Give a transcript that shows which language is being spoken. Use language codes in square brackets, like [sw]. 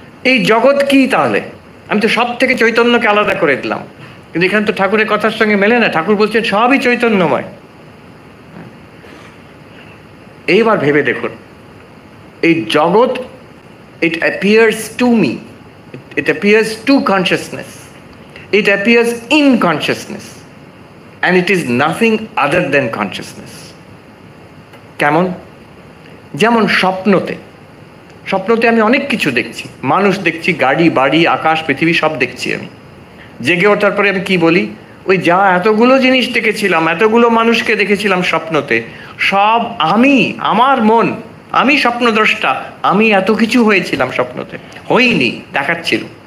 [bn] এই জগৎ কি তাহলে? আমি তো সব থেকে চৈতন্যকে আলাদা করে দিলাম, কিন্তু এখানে তো ঠাকুরের কথার সঙ্গে মেলে না। ঠাকুর বলছেন সবই চৈতন্যময়। এইবার ভেবে দেখুন, এই জগৎ, [en] it appears to me, it appears to consciousness, it appears in consciousness, and it is nothing other than consciousness. [bn] কেমন? যেমন স্বপ্নতে, স্বপ্নতে আমি অনেক কিছু দেখছি, মানুষ দেখছি, গাড়ি বাড়ি আকাশ পৃথিবী সব দেখছি আমি। জেগে ওঠার পরে আমি কি বলি? ওই যা এতগুলো জিনিস দেখেছিলাম, এতগুলো মানুষকে দেখেছিলাম স্বপ্নতে, সব আমি, আমার মন, আমি স্বপ্নদ্রষ্টা, আমি এত কিছু হয়েছিলাম স্বপ্নতে, হইনি, দেখাচ্ছিল।